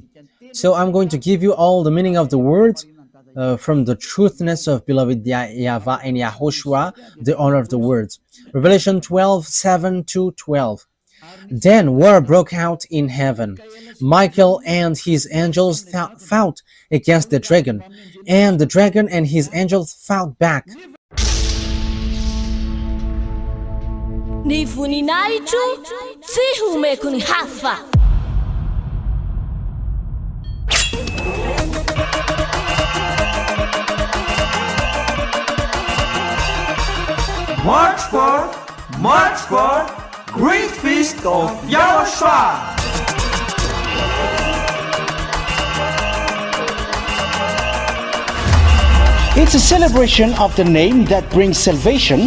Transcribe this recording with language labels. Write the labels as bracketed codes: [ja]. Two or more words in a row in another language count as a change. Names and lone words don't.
[en] So I'm going to give you all the meaning of the words from the truthness of beloved YAHVAH and YAHOSHUAH, the honor of the words. Revelation 12, 7 to 12. Then war broke out in heaven. Michael and his angels fought against the dragon, and the dragon and his angels fought back. [mg] Ny voninahitro tsy homeko ny hafa. [en] March 4, Great Feast of YAHOSHUAH. It's a celebration of the name that brings salvation,